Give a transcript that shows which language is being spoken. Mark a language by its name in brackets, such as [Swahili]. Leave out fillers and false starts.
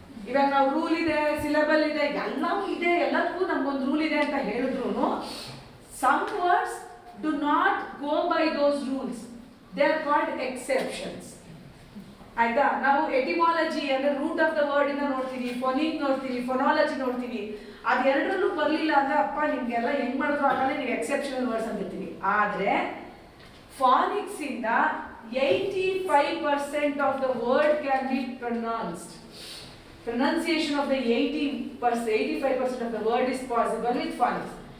[Kannada] ಇವಾಗ ನಾವು ರೂಲ್ ಇದೆ, ಸಿಲಬಲ್ ಇದೆ, ಎಲ್ಲವೂ ಇದೆ, ಎಲ್ಲದಕ್ಕೂ ನಮ್ಗೊಂದು ರೂಲ್ ಇದೆ ಅಂತ ಹೇಳಿದ್ರು [English] some words do not go by those rules. They are called exceptions. [Kannada] ಆಯ್ತಾ? ನಾವು ಎಟಿಮಾಲಜಿ ಅಂದ್ರೆ [English] root of the word [Kannada] ಇಂದ ನೋಡ್ತೀವಿ, ಫೋನಿಕ್ ನೋಡ್ತೀವಿ, ಫೋನಾಲಜಿ ನೋಡ್ತೀವಿ. ಅದೆರಡರಲ್ಲೂ ಬರಲಿಲ್ಲ ಅಂದ್ರೆ ಅಪ್ಪ ನಿಮ್ಗೆಲ್ಲ ಹೆಂಗ್ ಮಾಡಿದ್ರು ಆಗಲೇ ನೀವು ಎಕ್ಸೆಪ್ಷನಲ್ ವರ್ಡ್ಸ್ ಅಂತಿರ್ತೀವಿ. ಆದ್ರೆ [English] Phonics ಇಂದ 85% of the word can be pronounced. Pronunciation of the 85% of the word is possible with phonics.